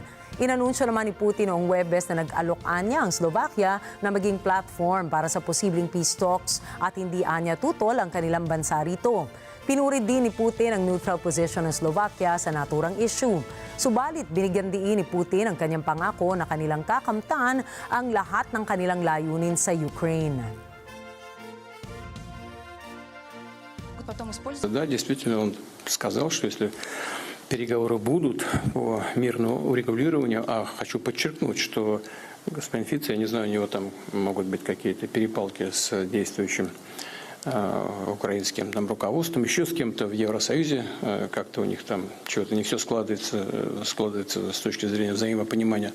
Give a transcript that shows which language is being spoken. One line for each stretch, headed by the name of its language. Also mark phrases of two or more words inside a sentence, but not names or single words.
Filipino: Inanunsyo naman ni Putin noong Huwebes na nag-alok anya ang Slovakia na maging platform para sa posibleng
English: peace talks
Filipino: at hindi anya tutol ang kanilang bansa rito. Pinuri din ni Putin ang
English: neutral position
Filipino: ng Slovakia sa naturang issue. Subalit binigyan diin ni Putin ang kanyang pangako na kanilang kakamtan ang lahat ng kanilang layunin sa Ukraine.
Russian: Да, действительно, он сказал, что если переговоры будут по мирному урегулированию, а хочу подчеркнуть, что господин Фиц, я не знаю, у него там могут быть какие-то перепалки с действующим украинским там руководством, еще с кем-то в Евросоюзе, как-то у них там чего-то не все складывается с точки зрения взаимопонимания.